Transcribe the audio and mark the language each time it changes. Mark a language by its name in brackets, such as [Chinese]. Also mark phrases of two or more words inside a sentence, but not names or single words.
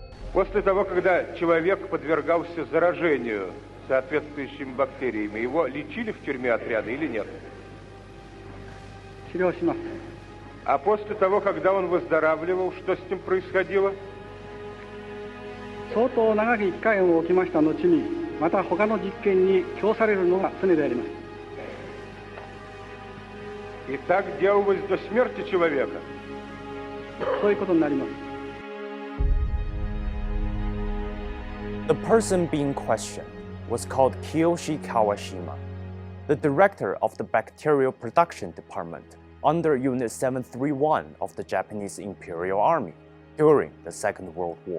[Russian] После того, когда человек подвергался заражению соответствующими бактериями, его лечили в тюрьме отряда или нет? А после того, когда он выздоравливал, что с ним происходило? [Japanese] 相当長き期間を置きました後に、また他の実験に供されるのが常であります。 [Russian] И так делалось до смерти человека? [Japanese] そういうことになります。 [English] The person being questioned was called Kiyoshi Kawashima, the director of the Bacterial Production Department under Unit 731 of the Japanese Imperial Army during the Second World War.